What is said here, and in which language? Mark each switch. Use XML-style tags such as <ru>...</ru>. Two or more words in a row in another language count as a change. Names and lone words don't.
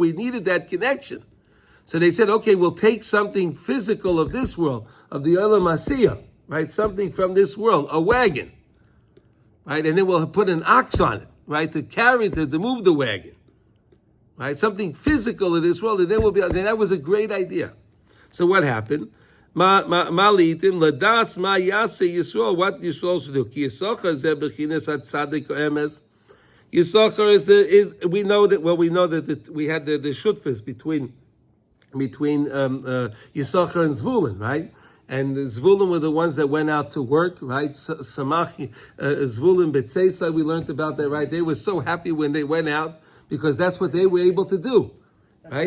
<en>We needed that connection. So they said, okay, we'll take something physical of this world, of the</en> <he>עולם עשיה,</he> <en>right? Something from this world, a wagon, right? And then we'll put an ox on it, right? To move the wagon, right? Something physical of this world, and then that was a great idea. So what happened?</en> <he>מלעתים לדעת מה יעשה ישראל.</he> <en>What Yisrael should do?</en> <he>כי יששכר זה בחינת הצדיק אמת.</he> <en>Yisachar is we know that we had the shutfas between Yisachar and Zvulun, right? And the Zvulun were the ones that went out to work, right?</en> <he>שמח זבולון בצאתך,</he> <en>we learned about that, right? They were so happy when they went out because that's what they were able to do, right?</en>